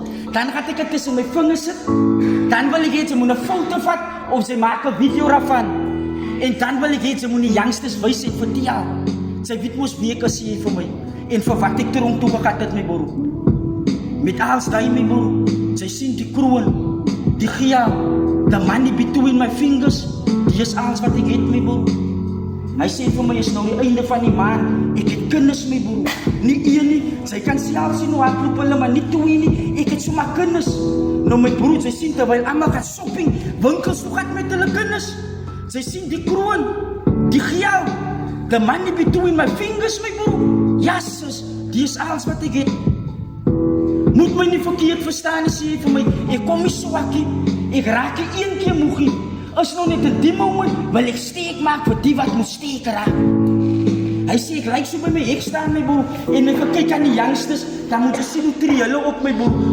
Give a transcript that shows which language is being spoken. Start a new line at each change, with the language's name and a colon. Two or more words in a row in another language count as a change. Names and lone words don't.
Afrikaans: Dan gaan ek dit tussen my vingers sit. Dan wil ek hê sy moet 'n foto vat of sy maak 'n video daarvan. En dan wil ek hê sy moet die youngsters wysheid vertel. Sy weet mos wie ek is, sê hy vir my. En vir wat ek tronk toe gegaan het, my broer. Met alles daai, my broer. Sy sien die kroon, die geld,
English: the money between my fingers.
Afrikaans: Die is alles wat ek het, my broer. Hy sê vir my, is nou die einde van die maand. Ek het kinders, my broer. Nie een nie. Sy kan self sien hoe hardloop hulle, maar nie twee nie. Ek het sommer kinders. Nou my broer, sy sien terwyl almal gaan shopping, winkels toe gaan met hulle kinders. Sy sien die kroon, die geld,
English: the money between my fingers,
Afrikaans: my broer. Ja, sis, die is alles wat ek het. Moet my nie verkeerd verstaan, sê hy vir my. Ek kom nie swakkie. Ek raak nie een keer moegie. As nou net in die moment, wil ek steek maak vir die wat moet steek raak. Hy sê, ek lyk so by my hek staan, my broer. En ek kyk aan die youngsters, dan moet jy sien hoe tree hulle op, my broer.